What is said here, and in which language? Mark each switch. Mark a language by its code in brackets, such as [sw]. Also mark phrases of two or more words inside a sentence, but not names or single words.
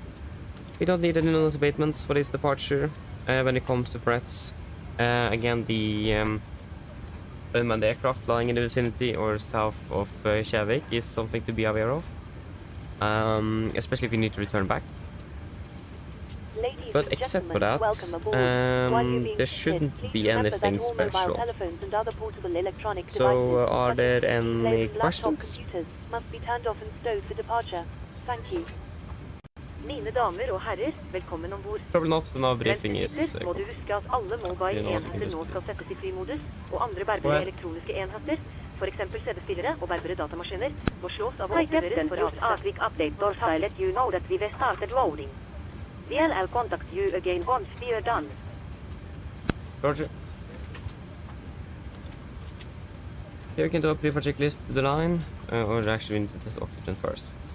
[en] We don't need any notice abatements for this departure. When it comes to threats, again, the unmanned aircraft flying in the vicinity or south of Kjevik is something to be aware of, especially if you need to return back. Ladies But and except for gentlemen, that, welcome aboard. While you're being there seated, shouldn't please be remember anything that all mobile special. telephones and other portable electronic So, devices, are such there as displays any and laptop questions? computers, must be turned off and stowed for departure. Thank you. [no] Mine damer og herrer, velkommen ombord. [en] Probably not, the now briefing [no] Mens du [en] is... [no] sitter, må du huske at alle mobile-enheter nå skal settes i flymodus, og andre bærbare elektroniske enheter, for eksempel CD-spillere og bærbare datamaskiner, må slås av og oppdateres for [en] As quick update, Dorsai let you know that we've started loading. I'll contact you again once we are done. Roger. Here we can do a pre-for checklist to the line, or actually we need to test oxygen first.